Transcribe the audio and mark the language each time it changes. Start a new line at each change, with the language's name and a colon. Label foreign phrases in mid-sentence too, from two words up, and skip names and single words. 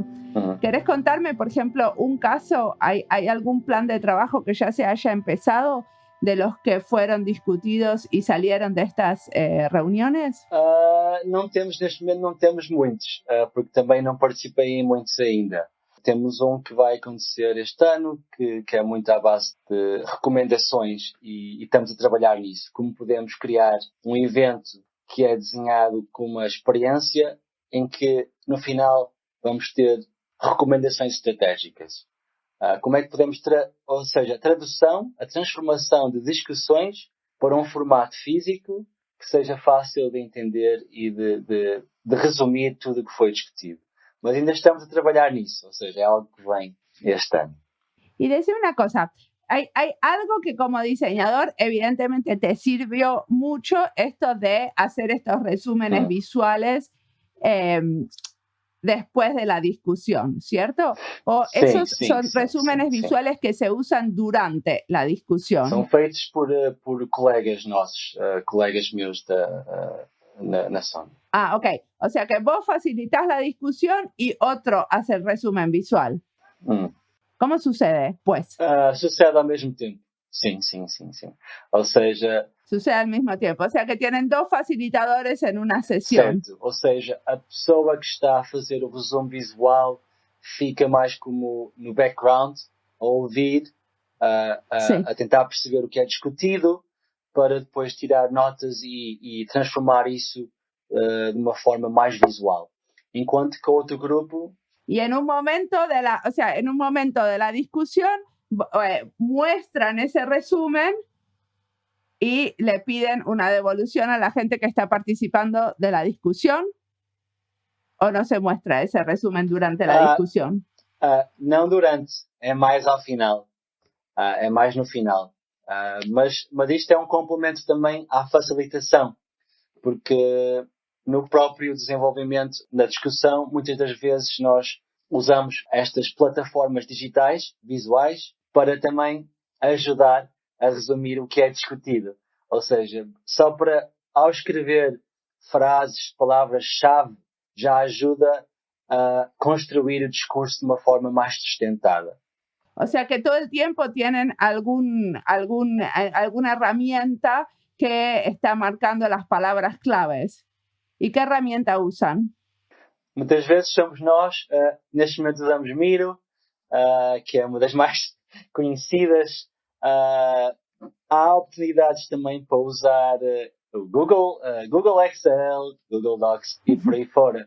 Spanish: ¿Querés contarme, por ejemplo, un caso? ¿Hay algún plan de trabajo que ya se haya empezado de los que fueron discutidos y salieron de estas reuniones?
Portuguese: Não temos, neste momento não temos muitos, porque também não participei em muitos ainda. Temos um que vai acontecer este ano, que é muito à base de recomendações e estamos a trabalhar nisso. Como podemos criar um evento que é desenhado com uma experiência em que, no final, vamos ter recomendações estratégicas. Como é que podemos, ou seja, a transformação de discussões para um formato físico que seja fácil de entender e de resumir tudo o que foi discutido. Mas ainda estamos a trabalhar nisso, ou seja, é algo que vem este ano.
Spanish: Y decime una cosa, hay algo que como diseñador evidentemente te sirvió mucho, esto de hacer estos resúmenes visuales después de la discusión, ¿cierto?
Portuguese: O Sim,
Spanish: esos
Portuguese: sim,
Spanish: son
Portuguese: sim,
Spanish: resúmenes
Portuguese: sim,
Spanish: visuales
Portuguese: sim.
Spanish: que se usan durante la discusión.
Portuguese: São feitos por colegas nossos, colegas meus na Sony.
Spanish: Ah, ok. O sea que vos facilitas la discusión y otro hace el resumen visual. ¿Cómo sucede, pues?
Portuguese: Sucede ao mesmo tempo. Sim. Ou seja...
Spanish: Sucede al mismo tiempo. O sea que tienen dos facilitadores en una sesión.
Portuguese: Certo. Ou seja, a pessoa que está a fazer o resumo visual fica mais como no background, a ouvir, a tentar perceber o que é discutido, para depois tirar notas e transformar isso de uma forma mais visual. Enquanto que o outro grupo...
Spanish: Y en un momento de la discusión muestran ese resumen y le piden una devolución a la gente que está participando de la discusión, ¿o no se muestra ese resumen durante la discusión?
Portuguese: Não durante, é mais ao final. É mais no final. Mas isto é um complemento também à facilitação, porque no próprio desenvolvimento, na discussão, muitas das vezes nós usamos estas plataformas digitais, visuais, para também ajudar a resumir o que é discutido. Ou seja, só para, ao escrever frases, palavras-chave, já ajuda a construir o discurso de uma forma mais sustentada.
Spanish: O sea que todo el tiempo tienen alguna herramienta que está marcando las palabras claves. ¿Y qué herramienta usan?
Portuguese: Muitas vezes somos nós, neste momento usamos Miro, que é uma das mais conhecidas. Há oportunidades também para usar o Google Excel, Google Docs e por aí fora.